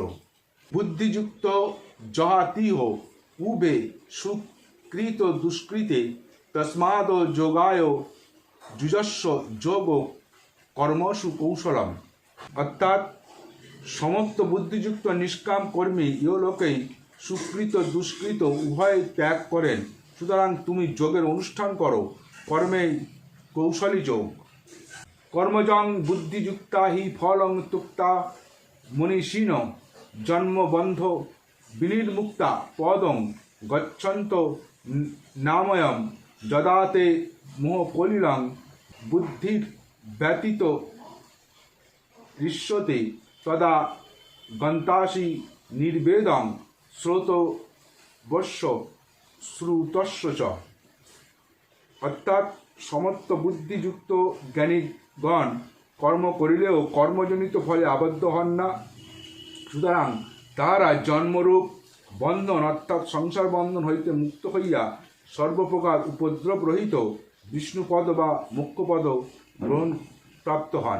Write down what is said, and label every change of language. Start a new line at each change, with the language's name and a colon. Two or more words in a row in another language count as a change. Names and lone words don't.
Sanskrit: বুদ্ধিযুক্ত জহাতিহ উবে সুকৃত দুষ্কৃতে তস্মাদ যোগায় যুজস্ব যোগ কর্মসু কৌশলম।
Bangla: অর্থাৎ সমস্ত বুদ্ধিযুক্ত নিষ্কাম কর্মী ইহলোকেই সুকৃত দুষ্কৃত উভয় ত্যাগ করেন। সুতরাং তুমি যোগের অনুষ্ঠান করো, কর্মেই কৌশলী যোগ।
Sanskrit: কর্মজং বুদ্ধিযুক্তা হি ফলং তুক্তা মনীষিণ জন্মবন্ধ বিনির্মুক্তা পদং গচ্ছন্ত নাময়ম যদাতে মোহকলিলং বুদ্ধির ব্যতীত দৃশ্যতে তদা গন্তাসি নির্বেদং শ্রোতবস্য শ্রুতস্য চ।
Bangla: অর্থাৎ সমস্ত বুদ্ধিযুক্ত জ্ঞানীগণ কর্ম করিলেও কর্মজনিত ফলে আবদ্ধ হন না। সুতরাং তাহারা জন্মরূপ বন্ধন অর্থাৎ সংসার বন্ধন হইতে মুক্ত হইয়া সর্বপ্রকার উপদ্রব রহিত বিষ্ণুপদ বা মুখ্যপদ গ্রহণ প্রাপ্ত হন।